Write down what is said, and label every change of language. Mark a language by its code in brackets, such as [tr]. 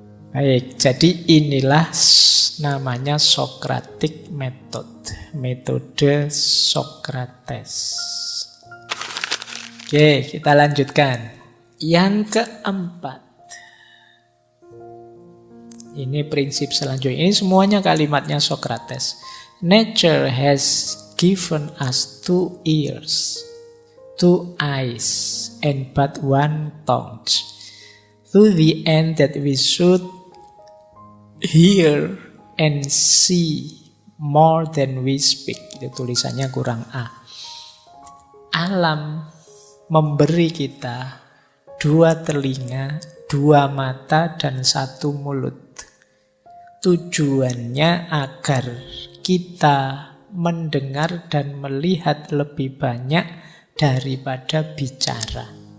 [id] Baik, jadi inilah namanya Socratic Method. Metode Sokrates. Oke, kita lanjutkan. Yang keempat, ini prinsip selanjutnya. Ini semuanya kalimatnya Socrates. [en] Nature has given us 2 ears, 2 eyes, and but 1 tongue. To the end that we should hear and see more than we speak. [id] Itu tulisannya kurang A. Alam memberi kita 2 telinga, 2 mata, dan 1 mulut. Tujuannya agar kita mendengar dan melihat lebih banyak daripada bicara.